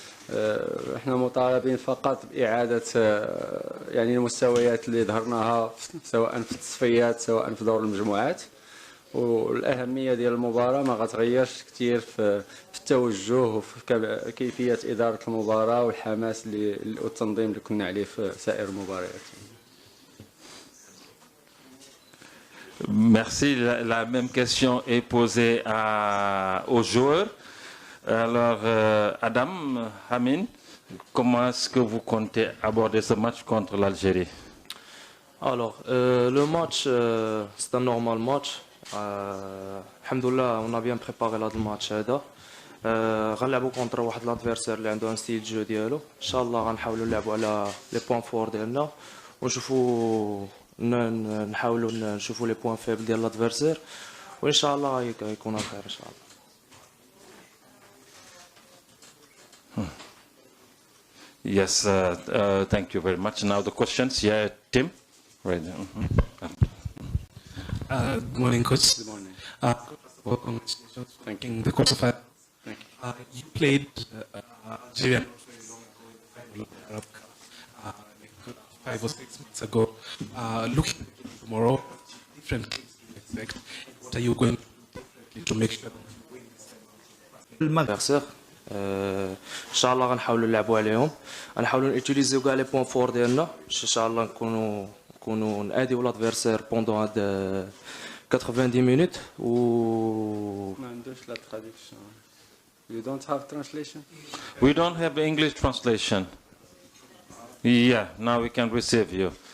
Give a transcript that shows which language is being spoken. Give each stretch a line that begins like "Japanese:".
Arabic: احنا مطالبين فقط بإعادة يعني المستويات اللي ظهرناها سواء في التصفيات سواء في دور المجموعات، والأهمية ديال المباراة ما غتغيرش كثير في التوجه وفي كيفية إدارة المباراة والحماس والتنظيم اللي كنا عليه في سائر المباريات.
French: Merci. La même question est posée aux joueurs. Alors, Adam, Amin, comment est-ce que vous comptez aborder ce match contre l'Algérie? Alors, le match, c'est un normal match. Alhamdoulilah, on a bien préparé le match.
Arabic: غنلعبوا contre واحد l'adversaire اللي عنده
French: un style de jeu
Arabic: ديالو. إن شاء الله غنحاولوا نلعبوا على
French: les points forts
Arabic: ديالنا ونشوفوا نحاولوا نشوفوا
French: les points faibles
Arabic: ديال l'adversaire وإن شاء الله يكون الخير إن شاء الله.
English: Yes, thank you very much. Now the questions. Yeah, Tim. Right. Good morning, coach. Good morning. Well, congratulations. Thank you. The quarterfinal. Thank You played Algeria Arab Cup like 5 or 6 months ago. Looking tomorrow, different things to expect. What are you going to make sure?
French: l'adversaire.
Arabic: ان شاء الله غنحاولوا نلعبوا عليهم، غنحاولوا نوتيليزيو كاع لي بوين فور ديالنا باش ان شاء الله نكونوا ناديو لادفيرسير بوندون هاد 90 مينوت و ما عندوش لا traduction.
English: You don't have translation? We don't have English translation. Yeah, now we can receive you.